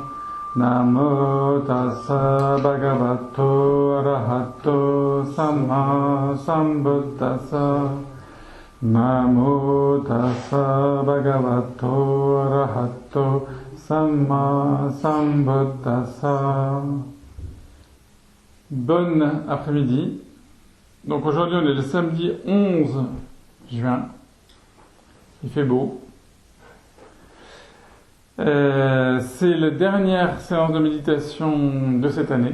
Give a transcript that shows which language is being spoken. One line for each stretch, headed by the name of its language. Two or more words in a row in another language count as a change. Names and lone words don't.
Pali: Namo tassa bhagavato arahato samma sambuddhassa. Namo tassa bhagavato arahato samma sambuddhassa.
French: Bon après-midi. Donc aujourd'hui on est le samedi 11 juin. Il fait beau. C'est la dernière séance de méditation de cette année.